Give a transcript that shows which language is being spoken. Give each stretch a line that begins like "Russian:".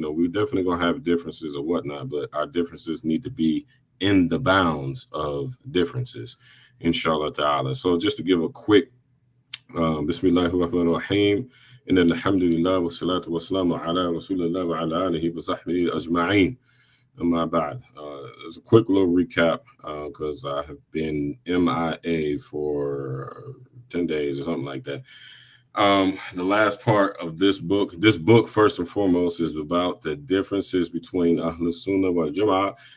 English: We're definitely going to have differences or whatnot, but our differences need to be in the bounds of differences, inshallah ta'ala. So just to give a quick Bismillahir Rahmanir Rahim.
Arabic: إن الحمد لله والصلاة والسلام على رسول الله وعلى آله وصحبه أجمعين. أما بعد,
English: it's a quick little recap because I have been MIA for 10 days or something like that. The last part of this book, first and foremost, is about the differences between Ahlus-Sunnah wal Jama'ah.